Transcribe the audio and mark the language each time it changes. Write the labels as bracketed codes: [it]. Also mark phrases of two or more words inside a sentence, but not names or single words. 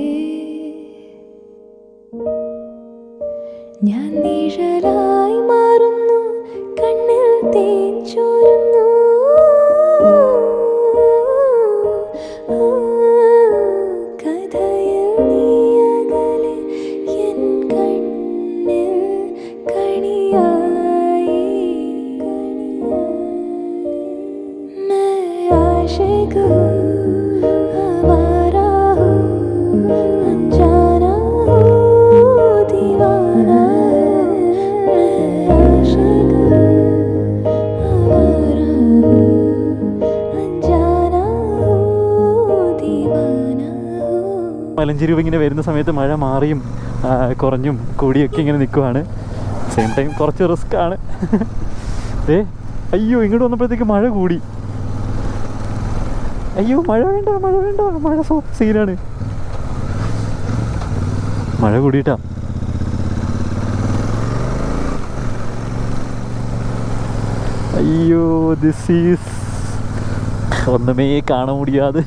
[ml] ഞാൻ നിഴലായി മാറുന്നു, കണ്ണിൽ തേൻ ചോരുന്നു. കഥയിൽ നീ അകലെ എൻ കണ്ണിൽ കണിയായി. [hi] मैं आशिक हूँ, आवारा हूँ, अनजाना हूँ, दीवाना है. मैं आशिक हूँ, आवारा हूँ, अनजाना हूँ, दीवाना हूँ. [ml] മലഞ്ചെരുവ് ഇങ്ങനെ വരുന്ന സമയത്ത് മഴ മാറിയും കുറഞ്ഞും കൂടിയൊക്കെ ഇങ്ങനെ നിൽക്കുവാണ്. [en] same time [ml] കുറച്ച് റിസ്ക് ആണ്. അയ്യോ ഇങ്ങോട്ട് വന്നപ്പോഴത്തേക്ക് മഴ കൂടി. അയ്യോ മഴ വേണ്ട, മഴ വേണ്ട, മഴ സീനാണ്. മഴ കൂടിയിട്ടാ. അയ്യോ [en] this is [ml] ഒന്നുമേ കാണാൻ മുടിയാതെ.